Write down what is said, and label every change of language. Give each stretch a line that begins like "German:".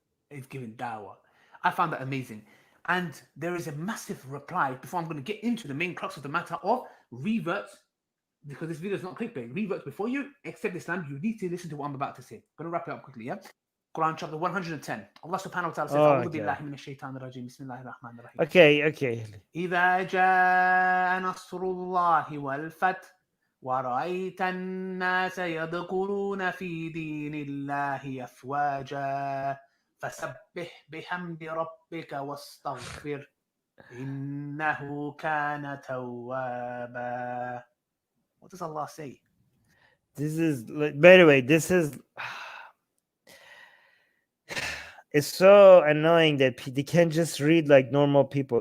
English: I found that amazing. And there is a massive reply before I'm going to get into the main crux of the matter of reverts, because this video is not clickbait. Reverts before you accept Islam, you need to listen to what I'm about to say. I'm going to wrap it up quickly, yeah? Quran chapter 110.
Arabic: Allah subhanahu wa ta'ala
English: says,
Arabic: أعوذ بالله من الشيطان الرجيم بسم الله الرحمن الرحيم.
English: Okay.
Arabic: إذا جاء نصر الله والفتح ورأيت الناس يدخلون في دين الله أفواجا فسبح بحمد ربك واستغفر إنه كان توابا.
English: What does Allah say? This is, by the way, it's so annoying that they can't just read like normal people.